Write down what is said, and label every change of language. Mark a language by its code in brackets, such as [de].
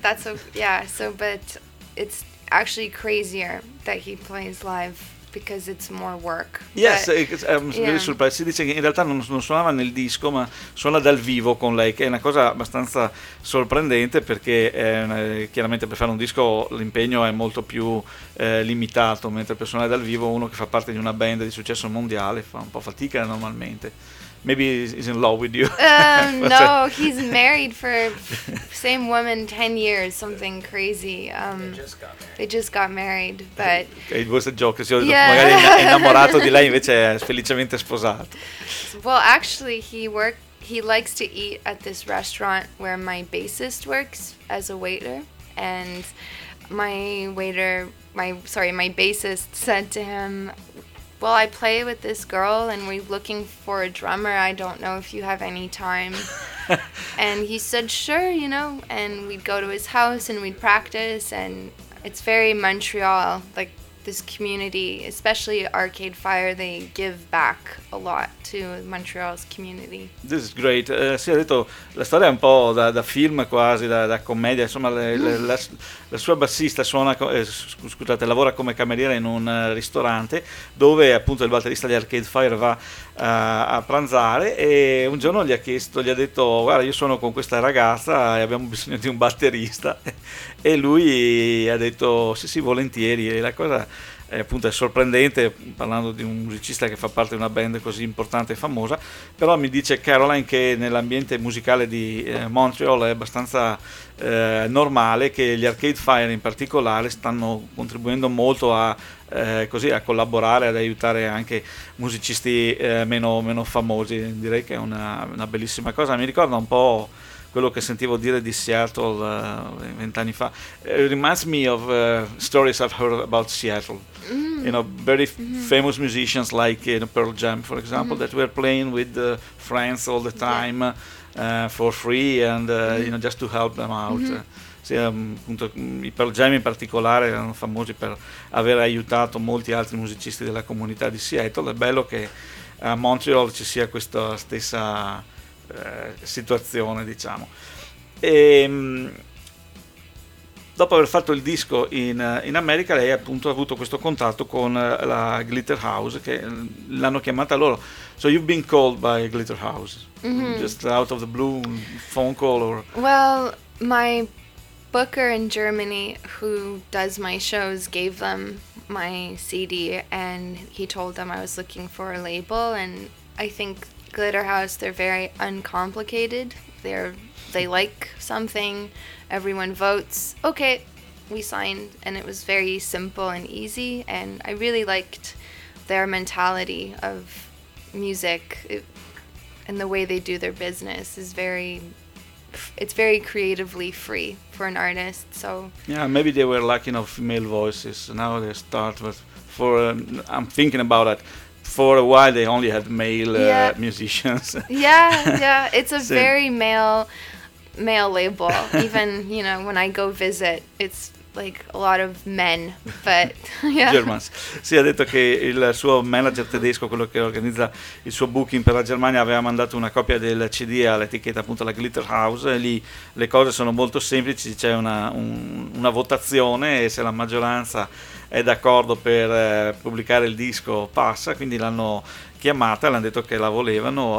[en] That's okay, yeah, so, but it's actually crazier that he plays live because it's more work. Yes, very surprised. [it] Si dice che in realtà non suonava nel disco, ma suona dal vivo con lei, che è una cosa abbastanza sorprendente, perché chiaramente per fare un disco l'impegno è molto più limitato, mentre per suonare dal vivo uno che fa parte di una band di successo mondiale fa un po' fatica normalmente. [en] Maybe he's in love with you. No, he's married for same woman 10 years, something crazy. They just got married, but it was a joke. So yeah. [it] Magari innamorato di lei, invece è felicemente sposato. [en] Well, actually, he likes to eat at this restaurant where my bassist works as a waiter, and my bassist said to him, well, I play with this girl and we're looking for a drummer. I don't know if you have any time. And he said, sure, you know, and we'd go to his house and we'd practice. And it's very Montreal, like this community, especially Arcade Fire, they give back a lot to Montreal's community. This is great. [it] Si è detto, la storia è un po' da film quasi, da commedia. Insomma, la sua bassista lavora come cameriera in un ristorante dove appunto il batterista di Arcade Fire va a pranzare, e un giorno gli ha detto, guarda, io sono con questa ragazza e abbiamo bisogno di un batterista. E lui ha detto, sì, volentieri. E la cosa appunto è sorprendente, parlando di un musicista che fa parte di una band così importante e famosa, però mi dice Caroline che nell'ambiente musicale di Montreal è abbastanza normale che gli Arcade Fire in particolare stanno contribuendo molto a collaborare, ad aiutare anche musicisti meno famosi. Direi che è una bellissima cosa, mi ricorda un po' quello che sentivo dire di Seattle 20 anni fa. [en] It reminds me of stories I've heard about Seattle. Mm. You know, very famous musicians like Pearl Jam, for example, that were playing with friends all the time for free and you know, just to help them out. [it] Appunto, i Pearl Jam in particolare erano famosi per aver aiutato molti altri musicisti della comunità di Seattle. È bello che a Montreal ci sia questa stessa situazione, diciamo. E dopo aver fatto il disco in America, lei appunto ha avuto questo contatto con la Glitter House, che l'hanno chiamata loro. [en] So you've been called by Glitter House, just out of the blue phone call, or? Well, my booker in Germany, who does my shows, gave them my CD and he told them I was looking for a label. And I think Glitter House, they're very uncomplicated. They like something, everyone votes, okay, we signed. And it was very simple and easy, and I really liked their mentality of music, and the way they do their business is very it's very creatively free for an artist. So yeah, maybe they were lacking of male voices. Now they start with for I'm thinking about it. For a while, they only had male musicians. Yeah, yeah, it's a very male label. Even you know, when I go visit, it's like a lot of men. But yeah. Germans. [it] Sì, ha detto che il suo manager tedesco, quello che organizza il suo booking per la Germania, aveva mandato una copia del CD all'etichetta, appunto, la Glitter House. E lì le cose sono molto semplici. C'è una votazione e se la maggioranza è d'accordo per pubblicare il disco passa, quindi l'hanno chiamata, l'hanno detto che la volevano.